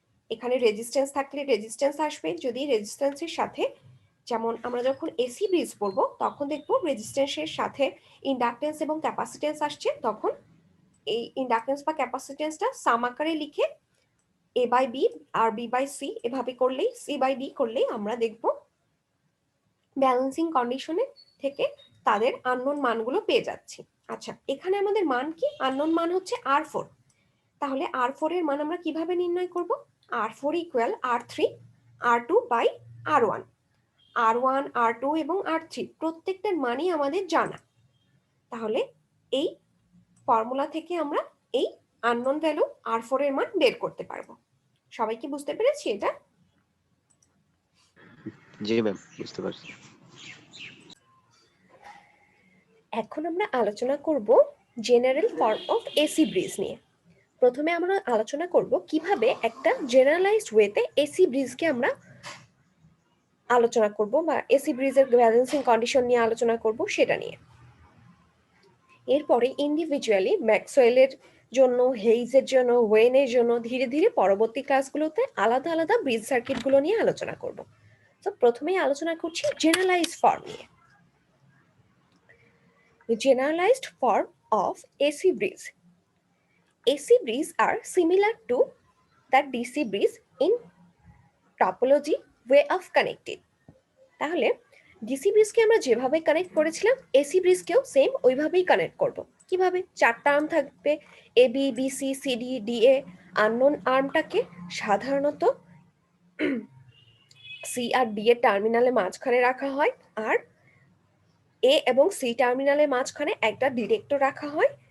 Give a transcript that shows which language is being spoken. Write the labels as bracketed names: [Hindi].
[Bangla] এখানে রেজিস্ট্যান্স থাকলে রেজিস্ট্যান্স আসবে, যদি রেজিস্ট্যান্সের সাথে, যেমন আমরা যখন এসি ব্রিজ পড়ব তখন দেখবো রেজিস্ট্যান্সের সাথে ইন্ডাকটেন্স এবং ক্যাপাসিটেন্স আসছে, তখন এই ইন্ডাকটেন্স বা ক্যাপাসিটেন্সটা সাম আকারে লিখে A by B আর B by C এভাবে করলেই, C বাই D করলেই আমরা দেখব ব্যালেন্সিং কন্ডিশনে থেকে তাদের আননোন মানগুলো পেয়ে যাচ্ছি। আচ্ছা, এখানে আমাদের মান কি? আননোন মান হচ্ছে R4। তাহলে R4 এর মান আমরা কিভাবে নির্ণয় করব? R4 equal R3 R2 by R1। R1, R2 এবং R3 প্রত্যেকটার মানই আমাদের জানা। তাহলে এই ফর্মুলা থেকে আমরা এই আননোন ভ্যালু R4 এর মান বের করতে পারবো। সবাই কি বুঝতে পেরেছি এটা? জি ম্যাম, বুঝতে পারছি। এখন আমরা আলোচনা করব general form of AC bridge নিয়ে। প্রথমে আমরা আলোচনা করব কিভাবে একটা জেনারেলাইজড ওয়েতে এসি ব্রিজকে আমরা আলোচনা করব বা এসি ব্রিজের ব্যালেন্সিং কন্ডিশন নিয়ে আলোচনা করব সেটা নিয়ে। এরপরে ইন্ডিভিজুয়ালি ম্যাক্সওয়েলের জন্য, হেইজের জন্য, ওয়েনের জন্য ধীরে ধীরে পরবর্তী ক্লাসগুলোতে আলাদা আলাদা ব্রিজ সার্কিটগুলো নিয়ে আলোচনা করব। তো প্রথমেই আলোচনা করছি জেনারেলাইজড ফর্ম নিয়ে। [English] Generalized form of AC breeze. AC breeze are similar to the DC breeze in topology way of connected. [Bangla] তাহলে ডিসি ব্রিজকে আমরা যেভাবে কানেক্ট করেছিলাম এসি ব্রিজকেও সেম ওইভাবেই কানেক্ট করব। কিভাবে? চারটা আর্ম থাকবে, A B B C C D D A. Unknown আর্মটাকে সাধারণত সি আর ডি এর টার্মিনালে মাঝখানে রাখা হয়, আর এ এবং সি টার্মিনালের মাঝখানে একটা ডিটেক্টর রাখা হয়।